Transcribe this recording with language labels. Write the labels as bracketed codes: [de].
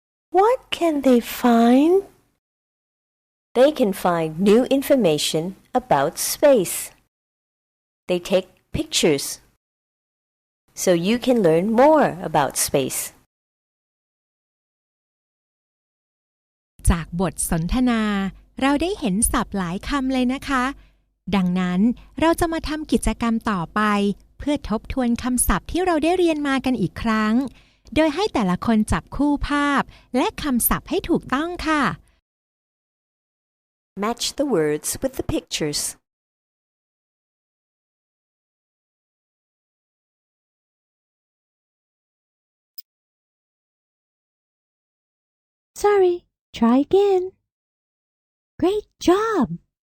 [en] What can they find? They can find new information about space. They take pictures, so you can learn more about space. [th] จากบทสนทนาเราได้เห็นศัพท์หลายคำเลยนะคะดังนั้นเราจะมาทำกิจกรรมต่อไปเพื่อทบทวนคำศัพท์ที่เราได้เรียนมากันอีกครั้งโดยให้แต่ละคนจับคู่ภาพและคำศัพท์ให้ถูกต้องค่ะ [en] Match the words with the pictures. Sorry.Try again. Great job!